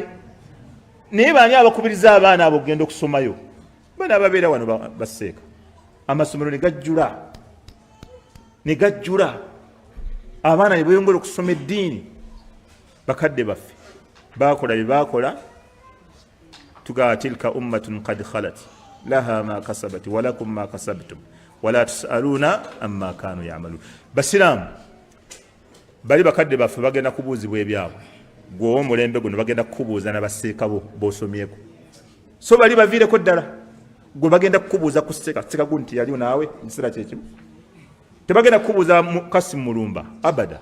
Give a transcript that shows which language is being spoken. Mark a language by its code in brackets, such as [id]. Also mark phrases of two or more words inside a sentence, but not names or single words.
[lg] Naye baani abakubiriza abaana abo okugenda okusomayo? Baana ababeera wano baseeka. Amasomero ne gajjula abaana ne beeyongera okusoma eddiini. Bakadde baffe baakola bye baakola, tugaba [ar] تلك أمة قد خلت لها ما كسبت ولكم ما كسبتم ولا تسألون عما كانوا يعملون. [lg] Basiraamu bali bakadde baffe bagenda kubuuzibwa ebyabwe, gwe omulembe guno bagenda kukubuuza n'abaseeka bo b'osomyeko. So bali baviireko ddala, gwe bagenda kukubuuza ku seeka guno nti yaliwo naawe ekiseera kyekimu. Tebagenda kukubuuza Kasimu Mulumba abada.